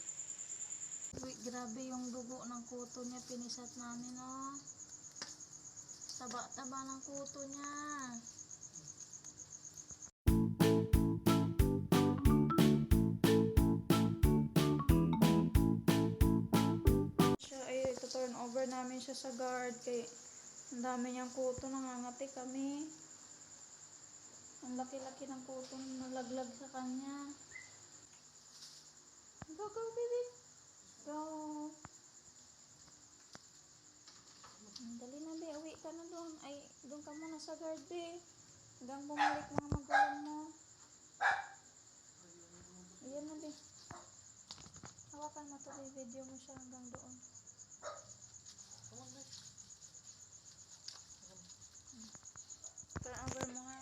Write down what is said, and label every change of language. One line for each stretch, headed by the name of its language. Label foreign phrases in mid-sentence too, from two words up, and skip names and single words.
Filipino: Uy, grabe yung dugo ng kuto niya. Pinisat namin, oh. Taba-taba ng kuto niya. Siya, ay, ito
English: turn over
Filipino: namin siya sa guard. Kay, ang dami niyang kuto. Nangangati kami. Ang laki-laki ng kuto na nalaglag sa kanya. Go, go, baby. Go. Dali na, be. Uwi ka na doon. Ay, doon ka muna sa guard, be. Hanggang bumalik mga magulang mo. Ayan na, be. Hawakan mo to, be. Video mo siya hanggang doon.
English: Turn over
Filipino: mo, ha.